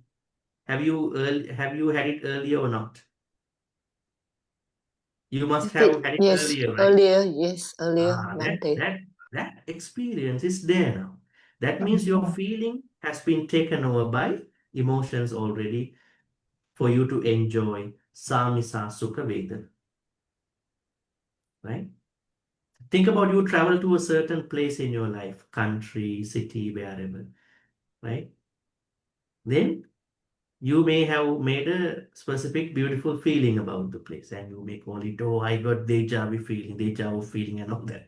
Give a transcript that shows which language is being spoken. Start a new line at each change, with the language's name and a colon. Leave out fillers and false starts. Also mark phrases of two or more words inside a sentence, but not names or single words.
English: Have you had it earlier or not? You must have had it Yes, earlier, right? earlier, yes, earlier, Ah, Bhante. that experience is there now. That means your Mhm. feeling has been taken over by emotions already for you to enjoy
Pali: samisa sukha vedana,
English: right? Think about you travel to a certain place in your life, country, city, wherever, right? Then you may have made a specific beautiful feeling about the place and you may call it, oh, I got
French: deja vu
English: feeling and all that.